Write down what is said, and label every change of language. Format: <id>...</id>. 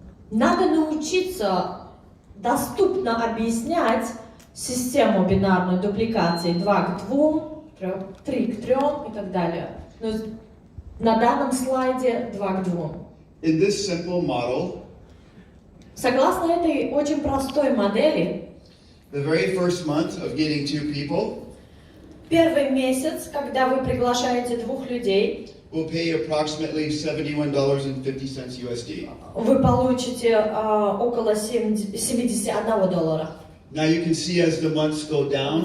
<ru>Надо научиться доступно объяснять систему бинарной дупликации 2 к 2, 3 к 3 и так далее. Но на данном слайде 2 к 2.</ru> <en>In this simple model,</en> <ru>Согласно этой очень простой модели,</ru> <en>the very first month of getting 2 people</en> <ru>первый месяц, когда вы приглашаете 2 людей,</ru> <en>will pay approximately $71.50 USD.</en> <ru>вы получите около $71.</ru> <en>Now you can see as the months go down,</en>